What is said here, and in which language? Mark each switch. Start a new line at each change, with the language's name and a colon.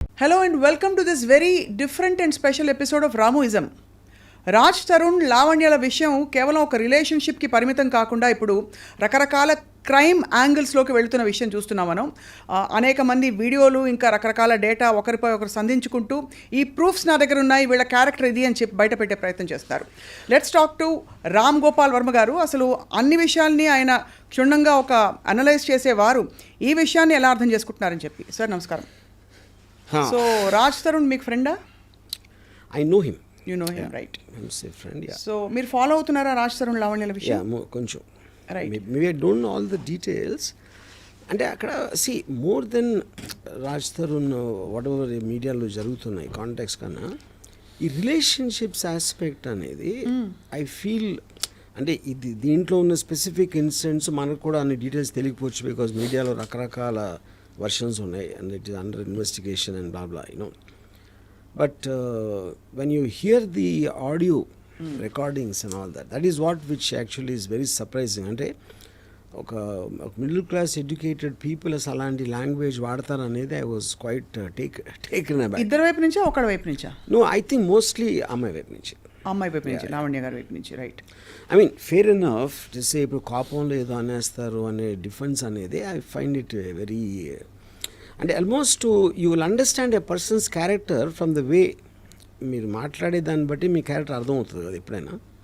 English: Hello and welcome to this very different and special episode of Ramuism.
Telugu: Raj Tarun లావణ్యల విషయం కేవలం ఒక రిలేషన్షిప్కి పరిమితం కాకుండా ఇప్పుడు రకరకాల క్రైమ్ యాంగిల్స్లోకి వెళుతున్న విషయం చూస్తున్నాం మనం. అనేక మంది వీడియోలు ఇంకా రకరకాల డేటా ఒకరిపై ఒకరు సంధించుకుంటూ ఈ ప్రూఫ్స్ నా దగ్గర ఉన్నాయి, వీళ్ళ క్యారెక్టర్ ఇది అని చెప్పి బయట పెట్టే ప్రయత్నం చేస్తారు. Let's talk to Ram Gopal Varma గారు. అసలు అన్ని విషయాల్ని ఆయన క్షుణ్ణంగా ఒక అనలైజ్ చేసేవారు. ఈ విషయాన్ని ఎలా అర్థం చేసుకుంటున్నారని చెప్పి. సార్ నమస్కారం. సో రాజ్ తరుణ్ మీకు ఫ్రెండా?
English: I know him. You know him, right? I'm a friend, yeah.
Telugu: So మీరు ఫాలో అవుతున్నారా రాజ్ తరుణ్ లావణ్యల విషయం? Yeah, కొంచెం.
English: Right. Maybe I don't know all the details.
Telugu: అంటే అక్కడ more than Raj Tarun what ever మీడియాలో జరుగుతున్నాయి కాంటాక్ట్స్ కన్నా ఈ రిలేషన్షిప్స్ ఆస్పెక్ట్ అనేది ఐ ఫీల్ అంటే ఇది దీంట్లో ఉన్న స్పెసిఫిక్ ఇన్సిడెంట్స్ మనకు కూడా అన్ని డీటెయిల్స్ తెలియకపోవచ్చు, బికాజ్ మీడియాలో రకరకాల వర్షన్స్ ఉన్నాయి and it is under investigation and blah blah you know.
English: But when you hear the audio recordings and all that, that is what which actually is very surprising.
Telugu: అంటే ఒక middle class educated people అసలు అలాంటి language వాడతారు అనేది I was quite taken అబ్యాక్. ఇద్దరు వైపు నుంచా ఒకడి వైపు నుంచా?
English: no, I think mostly
Telugu: అమ్మాయి వైపు నుంచి. అమ్మాయి వైపు నుంచి, లావణ్య గారి వైపు నుంచి, right. I mean fair enough చేసే ఇప్పుడు కోపంలో ఏదో అనేస్తారు అనే డిఫెన్స్ అనేది
English: I find it very
Telugu: అంటే
English: almost you will understand a person's character from the way
Telugu: మీరు మాట్లాడే దాన్ని బట్టి మీ క్యారెక్టర్ అర్థమవుతుంది కదా ఎప్పుడైనా.